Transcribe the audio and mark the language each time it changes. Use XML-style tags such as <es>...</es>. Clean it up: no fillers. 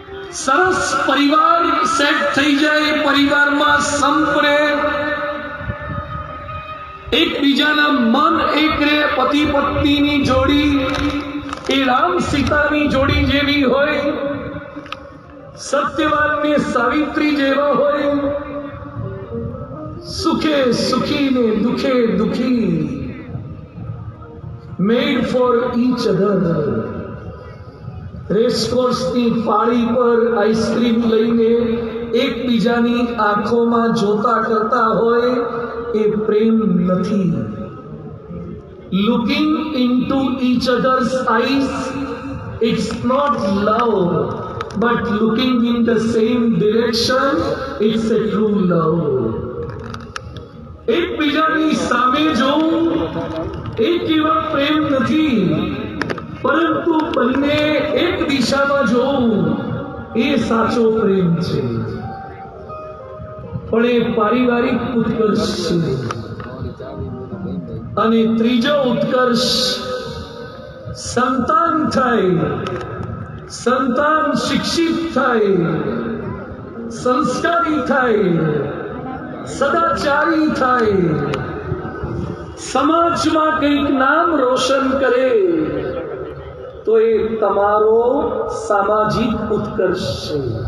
<gu>સરસ પરિવાર સેટ થઈ જાય, પરિવારમાં સંપ્રેમ, એકબીજાના મન એક રે, પતિ પત્નીની જોડી એ રામ સીતાની જોડી જેવી હોય, સત્યવાન ને સાવિત્રી જેવા હોય, સુખે સુખી ને દુખે દુખી,</gu> <en>Made for each other.</en> <gu>રેસકોર્સની પાળી પર આઈસ્ક્રીમ લઈને એકબીજાની આંખોમાં જોતા કરતા હોય એ પ્રેમ નથી.</gu> <en>Looking into each others eyes, it's not love, but looking in the same direction, it's a true love.</en> <gu>એકબીજાની સામે જોવું એ કેવળ પ્રેમ નથી, પરંતુ બંને એક દિશામાં જોવું એ સાચો પ્રેમ છે. પણ એ પારિવારિક ઉત્કર્ષ છે. અને ત્રીજો ઉત્કર્ષ સંતાન થાય, સંતાન શિક્ષિત થાય, સંસ્કારી થાય, સદાચારી થાય, સમાજમાં કંઈક નામ રોશન કરે તો એ તમારો સામાજિક ઉત્કર્ષ છે.</gu>